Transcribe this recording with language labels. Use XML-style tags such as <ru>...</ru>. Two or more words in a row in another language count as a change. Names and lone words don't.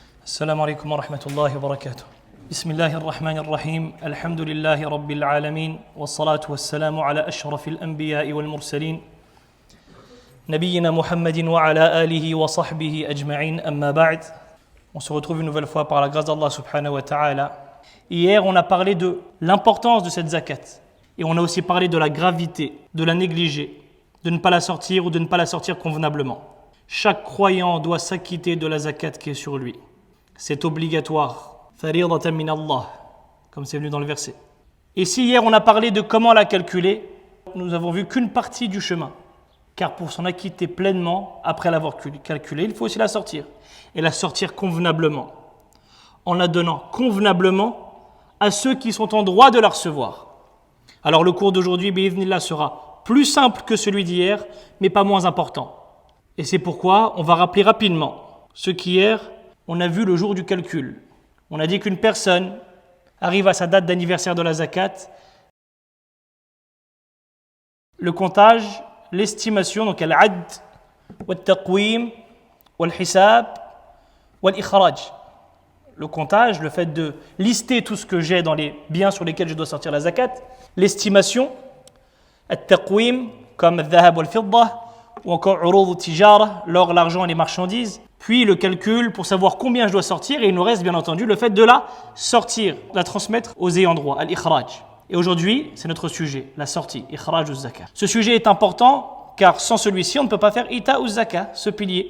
<ar>السلام عليكم ورحمة الله وبركاته. بسم الله الرحمن الرحيم. الحمد لله رب العالمين والصلاة والسلام على أشرف الأنبياء والمرسلين نبينا محمد وعلى آله وصحبه أجمعين. أما بعد.</ar> <fr>On se retrouve une nouvelle fois par la grâce d'Allah</fr> <ar>سبحانه وتعالى.</ar> <fr>Hier, on a parlé de l'importance de cette zakat. Et on a aussi parlé de la gravité, de la négliger, de ne pas la sortir ou de ne pas la sortir convenablement. Chaque croyant doit s'acquitter de la zakat qui est sur lui. C'est obligatoire.</fr> <ar>فريضة من الله,</ar> <fr>comme c'est venu dans le verset. Et si hier on a parlé de comment la calculer, nous avons vu qu'une partie du chemin. Car pour s'en acquitter pleinement, après l'avoir calculée, il faut aussi la sortir. Et la sortir convenablement. En la donnant convenablement à ceux qui sont en droit de la recevoir. Alors le cours d'aujourd'hui, bi'idhnillah, sera plus simple que celui d'hier, mais pas moins important. Et c'est pourquoi on va rappeler rapidement ce qu'hier, on a vu le jour du calcul. On a dit qu'une personne arrive à sa date d'anniversaire de la zakat, le comptage, l'estimation, donc</fr> <ar>العد والتقويم والحساب والإخراج.</ar> <fr>Le comptage, le fait de lister tout ce que j'ai dans les biens sur lesquels je dois sortir la zakat, l'estimation, al-taqwim, comme</fr> <ar>الذهب والفضة,</ar> <fr>ou encore</fr> <ar>عروض التجارة,</ar> <fr>l'or, l'argent et les marchandises, puis le calcul pour savoir combien je dois sortir, et il nous reste bien entendu le fait de la sortir, de la transmettre aux ayants droit, al-ikhraj. Et aujourd'hui, c'est notre sujet, la sortie,</fr> <ar>إخراج الزكاة.</ar> <fr>Ce sujet est important car sans celui-ci, on ne peut pas faire</fr> <ar>إيتاء الزكاة,</ar> <fr>ce pilier.</fr>